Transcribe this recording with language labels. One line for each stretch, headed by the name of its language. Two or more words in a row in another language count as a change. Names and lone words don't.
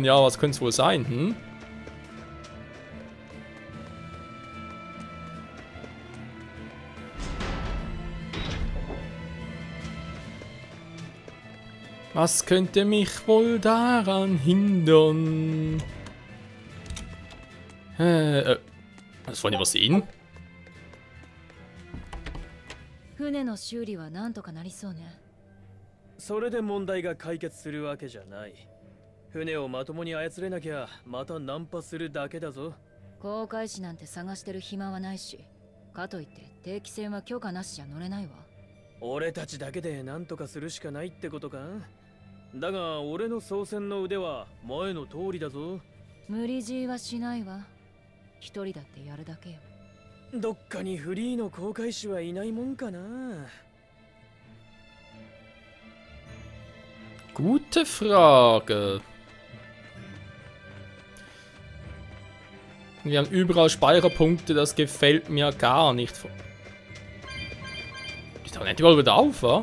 German: Ja, was könnte es wohl sein, hm? Was könnte mich wohl daran hindern? Das vorhin übersehen?
Japanese: 船の修理はなんとかなりそうね。それで問題が解決するわけじゃない。船をまともに操れなきゃまたナンパするだけだぞ。航海士なんて探してる暇はないし、かといって定期船は許可なしじゃ乗れないわ。俺たちだけで何とかするしかないってことか？だが俺の操船の腕は前の通りだぞ。無理強いはしないわ。一人だってやるだけよ。どっかにフリーの航海士はいないもんかな。
German: Gute Frage. Wir haben überall Speicherpunkte, das gefällt mir gar nicht. Die tauchen nicht überall wieder auf, wa?